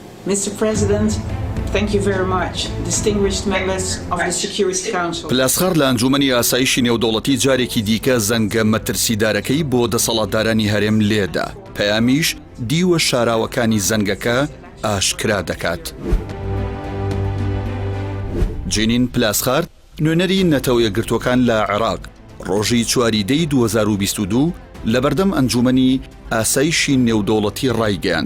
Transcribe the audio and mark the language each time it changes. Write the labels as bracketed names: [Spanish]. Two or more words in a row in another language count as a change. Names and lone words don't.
[English] Mr. President, thank you very much. Distinguished members of the Security Council. [Central Kurdish] پلاسخار لە ئەنجومەنی ئاسایشی نێودەوڵەتی جارێکی دیکە زەنگە مەترسیدارەکەی بۆ دەسەڵاتدارانی هەرێم لێدا. پەیامیش دیوە شاراوەکانی زەنگەکە ئاشکرا دەکات. جینین پلاسخار نوێنەری نەتەوە یەکگرتوەکان لە عێراق ڕۆژی 4 دەی 2022 لە بەردەم ئەنجومەنی ئاسایشی نێودەوڵەتی ڕایگەیاند.